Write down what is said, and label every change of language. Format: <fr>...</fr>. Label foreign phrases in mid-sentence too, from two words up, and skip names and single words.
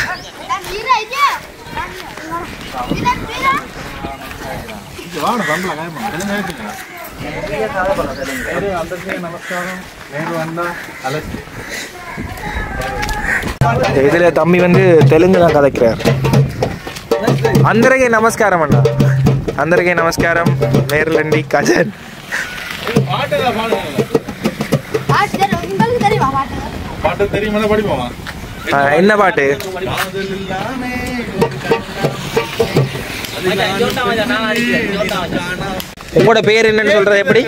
<ta>இதுல தம்பி வந்து தெலுங்கு தான் கதைக்கிறார்.</ta> <te>అందరికీ నమస్కారం అన్న, అందరికీ నమస్కారం. నేర్లండి కజన్.</te> <ta>என்ன பாட்டு? உங்களோட பேர் என்னன்னு சொல்றது எப்படி?</ta>